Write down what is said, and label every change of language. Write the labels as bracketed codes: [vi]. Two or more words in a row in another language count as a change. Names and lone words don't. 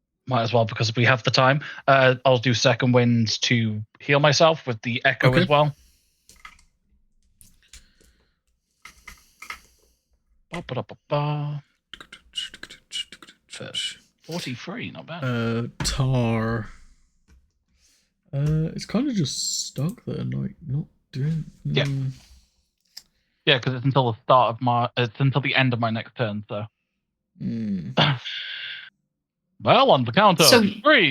[en] might as well because we have the time. I'll do second wind to heal myself with the echo as well. Ba-ba-da-ba-ba. 43, not bad. Tar. It's kind of just stuck there, like not doing. Yeah, because it's until the start of it's until the end of my next turn. So, well, on the count of 3,